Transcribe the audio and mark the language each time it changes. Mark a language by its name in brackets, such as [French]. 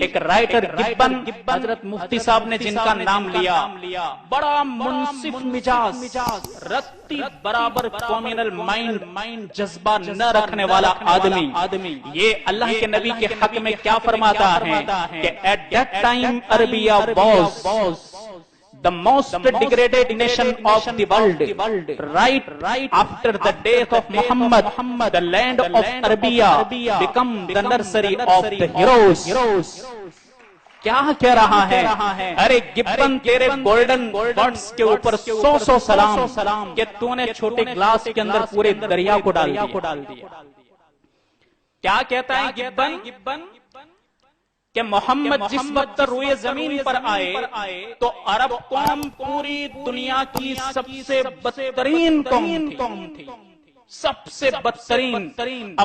[Urdu] ایک رائٹر گبن، حضرت مفتی صاحب نے جن کا نام لیا، بڑا منصف مزاج، رتی برابر کمیونل مائنڈ، جذبہ نہ رکھنے والا آدمی، یہ اللہ کے نبی کے حق میں کیا فرماتا ہے کہ at that time Arabia was [English] the most degraded nation of the world. Right after the death of Muhammad, the land of Arabia become the nursery of the heroes. [Urdu] کیا کہہ رہا ہے؟ ارے گبن تیرے گولڈن برڈز کے اوپر 100 سلام کہ تو نے چھوٹے گلاس کے اندر پورے دریا کو ڈال دیا. کیا کہتا ہے گبن کہ محمد جس وقت روئے زمین پر آئے تو عرب قوم پوری دنیا کی سب سے بدترین قوم تھی، سب سے بدترین.